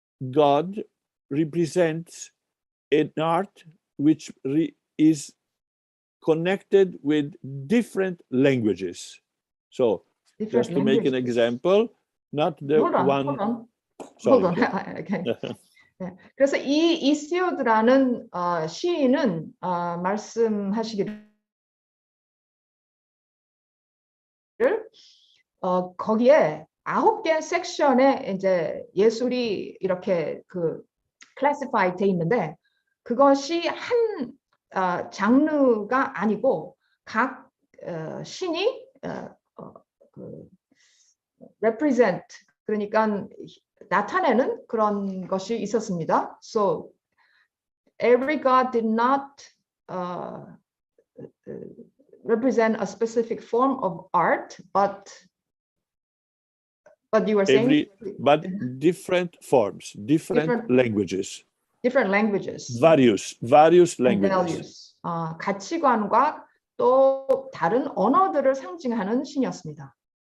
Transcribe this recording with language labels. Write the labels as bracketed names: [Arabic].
[English] god represents an art which is connected with different languages. So just to make an example, not the Hold on. Okay. [Korean] 네, 그래서 이 이시오드라는 시인은 말씀하시기를 거기에 9개 섹션에 이제 예술이 이렇게 그 클래시파이 돼 있는데 그것이 한 장르가 아니고 각 신이 그 represent, 그러니까 나타내는 그런 것이 있었습니다. [English] So every god did not represent a specific form of art, but you were saying but different forms, different languages. Different languages. Various languages. [Korean] 가치관과 또 다른 언어들을 상징하는 신이었습니다.